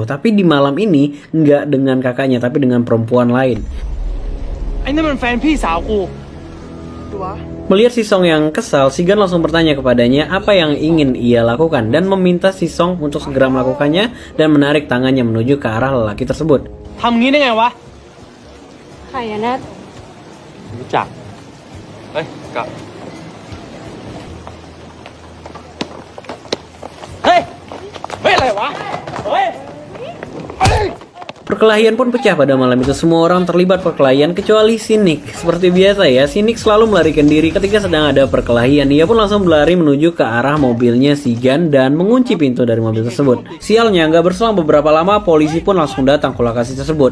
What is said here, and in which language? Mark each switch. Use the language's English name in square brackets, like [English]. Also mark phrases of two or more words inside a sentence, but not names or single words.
[Indonesian] Tapi di malam ini nggak dengan kakaknya tapi dengan perempuan lain. Melihat si Song yang kesal, si Gan langsung bertanya kepadanya apa yang ingin ia lakukan dan meminta si Song untuk segera melakukannya dan menarik tangannya menuju ke arah lelaki tersebut. [Thai] ทำงี้ได้ไงวะ ใครอะแนท รู้จัก เฮ้ยกลับ เฮ้ย เฮ้ย อะไรวะ เฮ้ย [Indonesian] Perkelahian pun pecah pada malam itu. Semua orang terlibat perkelahian kecuali si Nick. Seperti biasa ya, si Nick selalu melarikan diri ketika sedang ada perkelahian. Ia pun langsung berlari menuju ke arah mobilnya si Gan dan mengunci pintu dari mobil tersebut. Sialnya, nggak berselang beberapa lama, polisi pun langsung datang ke lokasi tersebut.